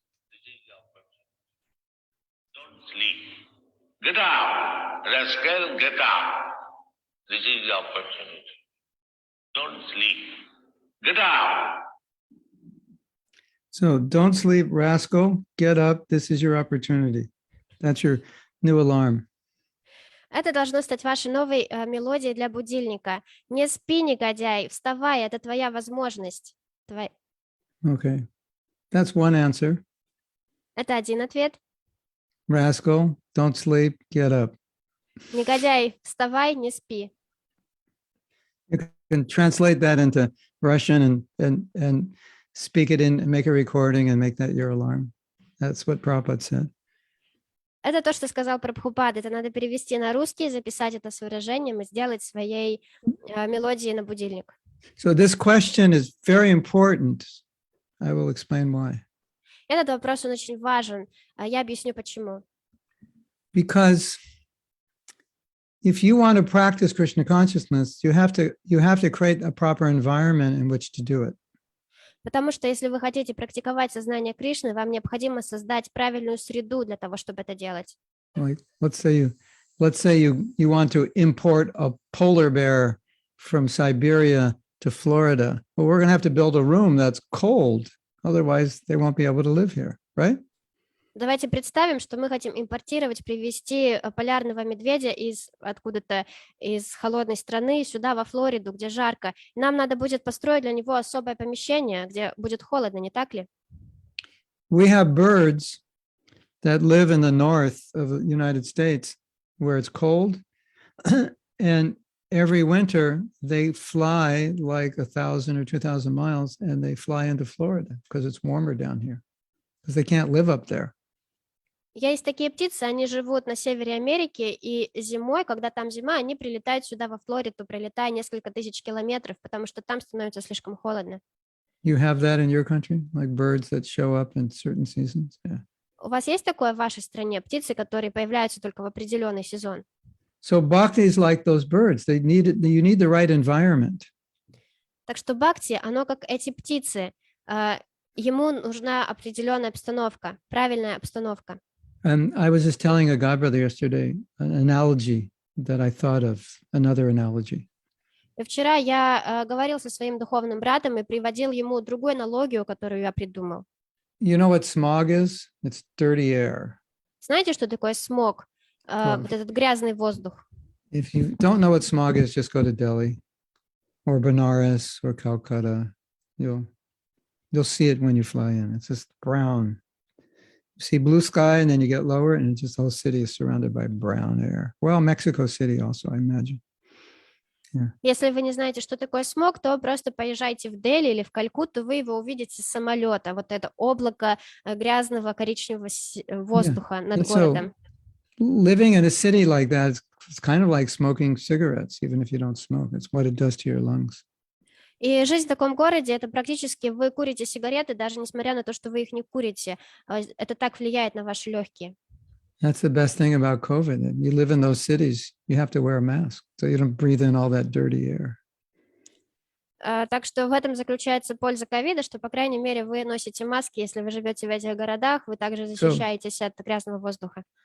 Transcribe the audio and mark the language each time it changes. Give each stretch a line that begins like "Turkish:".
English: This is the opportunity. Don't sleep. Get up. Rascal, get up. This is the opportunity. Don't sleep. Get up. So don't sleep, rascal. Get up. This is your opportunity. That's your new alarm.
Russian: Это должно стать вашей новой мелодией для будильника. Не спи, негодяй, вставай, это твоя возможность.
English: Okay. That's one answer.
Russian: Это один ответ.
English: Rascal, don't sleep, get up.
Russian: Негодяй, вставай, не спи.
English: You can translate that into Russian and speak it in, make a recording and make that your alarm. That's what Prabhupada said.
Russian: Это то, что сказал Прабхупад. Это надо перевести на русский, записать это с выражением и сделать своей мелодией на будильник.
English: So this question is very important. I will explain why.
Russian: Этот вопрос, он очень важен. Я объясню, почему.
English: Because if you want to practice Krishna consciousness, you have to create a proper environment in which to do it.
Russian: Потому что если вы хотите практиковать сознание Кришны, вам необходимо создать правильную среду для того, чтобы это делать.
English: Like, let's say you want to import a polar bear from Siberia to Florida. Well, we're going to have to build a room that's cold. Otherwise, they won't be able to live here, right?
Russian: Давайте представим, что мы хотим привезти полярного медведя откуда-то из холодной страны сюда, во Флориду, где жарко. Нам надо будет построить для него особое помещение, где будет холодно, не так ли?
English: We have birds that live in the north of the United States where it's cold, and every winter they fly like 1,000 or 2,000 miles and they fly into Florida because it's warmer down here, because they can't live up there.
Russian: Есть такие птицы, они живут на севере Америки, и зимой, когда там зима, они прилетают сюда, во Флориду, пролетая несколько тысяч километров, потому что там становится слишком холодно.
English: You have that in your country, like birds that show up in certain seasons? Yeah.
Russian: У вас есть такое в вашей стране, птицы, которые появляются только в определенный сезон?
English: So bhakti is like those birds. You need the right environment.
Russian: Так что бхакти, оно как эти птицы. Ему нужна определенная обстановка, правильная обстановка.
English: And I was just telling a godbrother yesterday an analogy that I thought of, another analogy.
Russian: И вчера я говорил со своим духовным братом и приводил ему другую аналогию, которую я придумал.
English: You know what smog is? It's dirty air.
Russian: Знаете, что такое смог? Вот этот грязный воздух.
English: If you don't know what smog is, just go to Delhi or Benares or Calcutta. You'll see it when you fly in. It's just brown. You see blue sky, and then you get lower, and just the whole city is surrounded by brown air. Well, Mexico City also, I imagine. Yeah.
Russian: Если вы не знаете, что такое смог, то просто поезжайте в Дели или в Калькутту, вы его увидите с самолета. Вот это облако грязного коричневого воздуха над городом.
English: Living in a city like that is kind of like smoking cigarettes, even if you don't smoke. It's what it does to your lungs.
Russian: И жизнь в таком городе, это практически вы курите сигареты, даже несмотря на то, что вы их не курите. Это так влияет на ваши легкие.
English: That's the best thing about COVID. You live in those cities, you have to wear a mask, so you don't breathe in all that dirty air.
Russian: Так что в этом заключается польза ковида, что, по крайней мере, вы носите маски, если вы живете в этих городах, вы также защищаетесь от грязного воздуха.